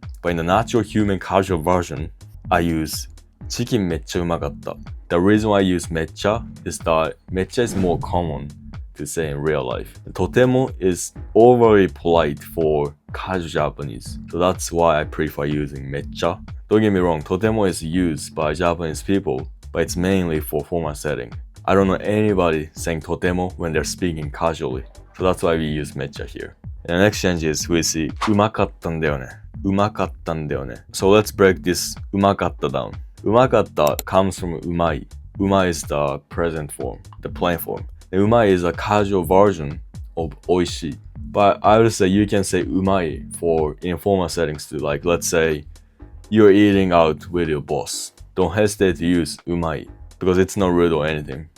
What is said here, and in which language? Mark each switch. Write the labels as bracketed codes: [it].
[en] But in the natural human casual version, I use [ja] チキンめっちゃうまかった. [en] The reason why I use めっちゃ is that めっちゃ is more common to say in real life. とても is overly polite for casual Japanese. So that's why I prefer using めっちゃ. Don't get me wrong, とても is used by Japanese people, but it's mainly for formal setting. I don't know anybody saying とても when they're speaking casually. So that's why we use めっちゃ here. And the next change is we see [ja] うまかったんだよね. うまかったんだよね. [en] So let's break this うまかった down. うまかった comes from うまい. うまい is the present form, the plain form. And うまい is a casual version of おいしい. But I would say you can say うまい for informal settings too. Like let's say you're eating out with your boss. Don't hesitate to use うまい because it's not rude or anything.